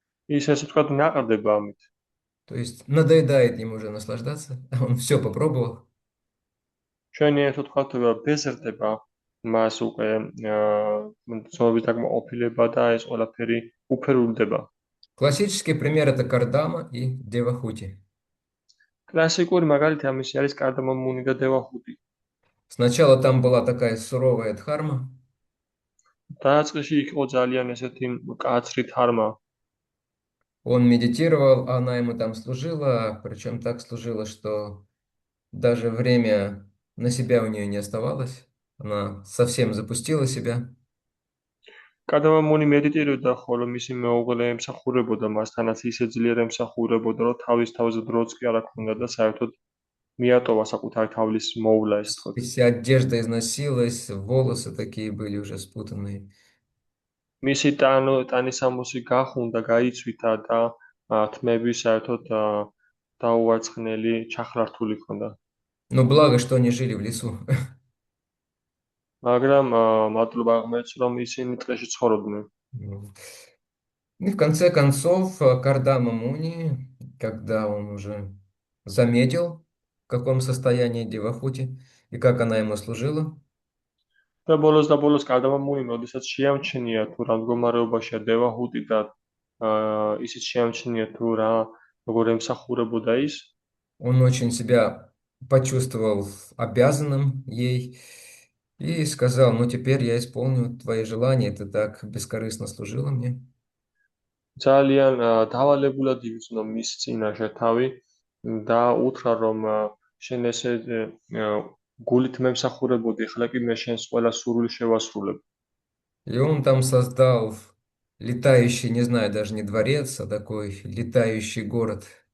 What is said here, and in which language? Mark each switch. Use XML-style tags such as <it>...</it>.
<ka>ის ესე ვთქვათ, ნაყრდება ამით.</ka> <ru>то есть надоедает ему уже наслаждаться, он все попробовал.</ru> <ka>ჩვენი ასე ვთქვათ, ბეზრდება მას უკვე ზომების დაკმაყოფილება და ეს ყველაფერი უფერულდება.</ka> <ru>Классический пример это Кардама и Девахути.</ru> <ka>კლასიკური მაგალითი ამისი არის კარდამამუნი და დევახუტი.</ka> <ru>Сначала там была такая суровая дхарма,</ru> <ka>დაწყეში იქ იყო ძალიან ესეთი მკაცრი თარმა.</ka> <ru>он медитировал, а она ему там служила, причем так служила, что даже время на себя у нее не оставалось. Она совсем запустила себя.</ru> <ka>კარდამამუნი მედიტირებდა, ხოლო მისი მეუღლე ემსახურებოდა მასთანაც ისე ძლიერ ემსახურებოდა, რომ თავის თავზე დროც კი არ აქვს და საერთოდ მიატოვა საკუთარი თავის მოვლა, ესე ვთქვათ.</ka> <ru>Вся одежда износилась, волосы такие были уже спутанные.</ru> <ka>მისი ტანისამოსი გახუნდა, გაიცვითა და თმები საერთოდ დაუვარცხნელი, ჩახლართული ჰქონდა.</ka> <ru>Но благо, что они жили в лесу.</ru> <ka>მაგრამ მადლობა აღმოეც, რომ ისინი ტყეში ცხოვრობდნენ.</ka> <ru>И в конце концов, Кардама Муни, когда он уже заметил, в каком состоянии Девахути и как она ему служила,</ru> <ka>და ბოლოს კარდამამუნი, როდესაც შეამჩნია თუ რა მდგომარეობაშია დევაჰუტი და ისიც შეამჩნია თუ როგორ ემსახურებოდა ის,</ka> <ru>он очень себя почувствовал обязанным ей и сказал, ну теперь я исполню твои желания, ты так бескорыстно служила мне.</ru> <ka>ძალიან დავალებულად იგრძნო მის წინაშე თავი და უთხრა, რომ შენ ესე გულით მემსახურებოდი, ახლა კი მე შენს ყველა სურვილი შევასრულებ.</ka> <ru>И он там создал летающий, не знаю, даже не дворец, а такой летающий город.</ru>